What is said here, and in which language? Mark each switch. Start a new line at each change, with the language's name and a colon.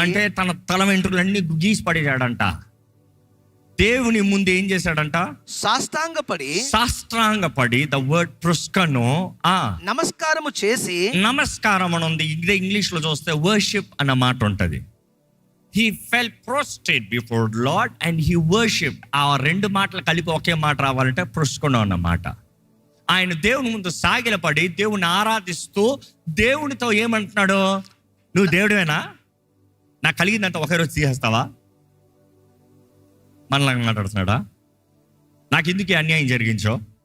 Telugu: అంటే తన తల వెంట్రుకలన్నీ గీసి పడేశాడంట. దేవుని ముందు ఏం చేశాడంట? సాష్టాంగపడి ద వర్డ్ ప్రుస్కను నమస్కారము చేసి, నమస్కారం అని ఉంది. ఇంగ్లీష్ లో చూస్తే వర్షిప్ అన్న మాట ఉంటది.
English: He fell prostrate before Lord and he worshipped.
Telugu: ఆ రెండు మాటలు కలిపి ఒకే మాట రావాలంటే ప్రుస్కను అన్నమాట. ఆయన దేవుని ముందు సాగిలపడి దేవుని ఆరాధిస్తూ దేవునితో ఏమంటున్నాడు? నువ్వు దేవుడివేనా? నాకు కలిగిందంతా ఒకే రోజు తీసేస్తావా? మనలాగా మాట్లాడుతున్నాడా? నాకు ఎందుకు ఈ అన్యాయం జరిగించో?